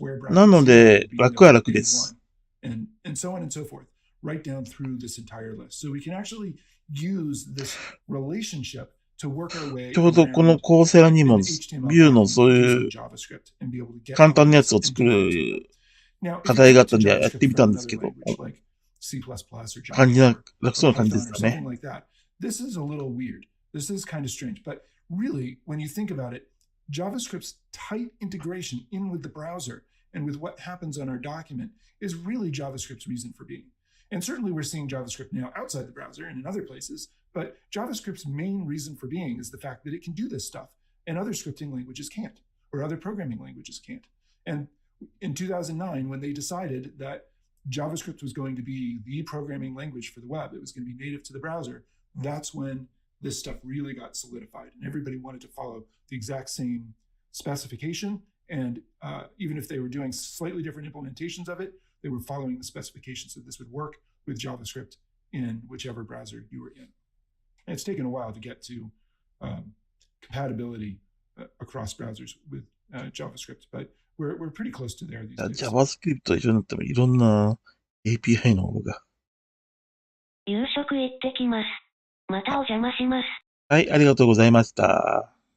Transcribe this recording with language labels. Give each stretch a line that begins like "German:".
Japanese: なので、楽は楽です。ちょうどこのコーセラにも Vue のそういう簡単なやつを作る課題があったんでやってみたんですけど、楽そうな感じですかね。
English: This is a little weird. This is kind of strange. But really, when you think about it, JavaScript's tight integration in with the browser and with what happens on our document is really JavaScript's reason for being. And certainly we're seeing JavaScript now outside the browser and in other places, but JavaScript's main reason for being is the fact that it can do this stuff and other scripting languages can't, or other programming languages can't. And in 2009, when they decided that JavaScript was going to be the programming language for the web, it was going to be native to the browser, that's when this stuff really got solidified and everybody wanted to follow the exact same specification. And even if they were doing slightly different implementations of it, they were following the specification so this would work with JavaScript in whichever browser you were in. And it's taken a while to get to compatibility across browsers with JavaScript, but we're pretty close to there these days.
Japanese: JavaScript と一緒になってもいろんな API の方が。夕食行ってきます。またお邪魔します。はい、ありがとうございました。